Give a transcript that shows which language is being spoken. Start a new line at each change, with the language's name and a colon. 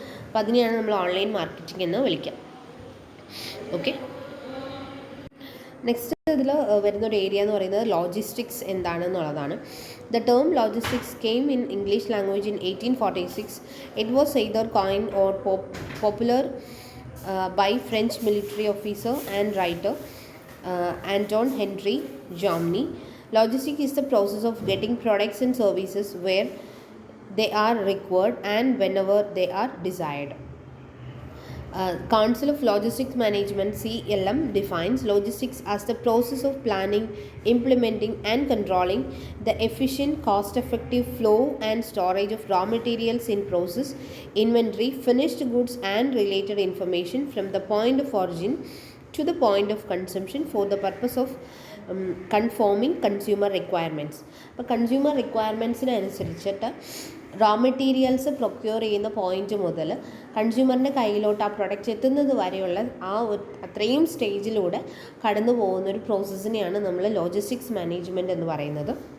Malayalam: അപ്പോൾ അതിനെയാണ് നമ്മൾ ഓൺലൈൻ മാർക്കറ്റിംഗ് എന്ന് വിളിക്കുക. ഓക്കെ, നെക്സ്റ്റ് ഇതിൽ വരുന്നൊരു ഏരിയ എന്ന് പറയുന്നത് logistics എന്താണെന്നുള്ളതാണ്.
English: The term logistics came in English language in 1846. It was either coined or popular by French military officer and writer Antoine Henri Jomini. Logistics is the process of getting products and services where they are required and whenever they are desired. Council of Logistics Management (CLM) defines logistics as the process of planning, implementing and controlling the efficient, cost-effective flow and storage of raw materials in process, inventory, finished goods and related information from the point of origin to the point of consumption for the purpose of conforming consumer requirements.
Malayalam: അപ്പോൾ consumer റിക്വയർമെൻറ്റ്സിനനുസരിച്ചിട്ട് raw materials procure ചെയ്യുന്ന point മുതൽ കൺസ്യൂമറിൻ്റെ കയ്യിലോട്ട് ആ product എത്തുന്നത് വരെയുള്ള ആ അത്രയും സ്റ്റേജിലൂടെ കടന്നു പോകുന്നൊരു പ്രോസസ്സിനെയാണ് നമ്മൾ ലോജിസ്റ്റിക്സ് മാനേജ്മെൻറ്റ് എന്ന് പറയുന്നത്.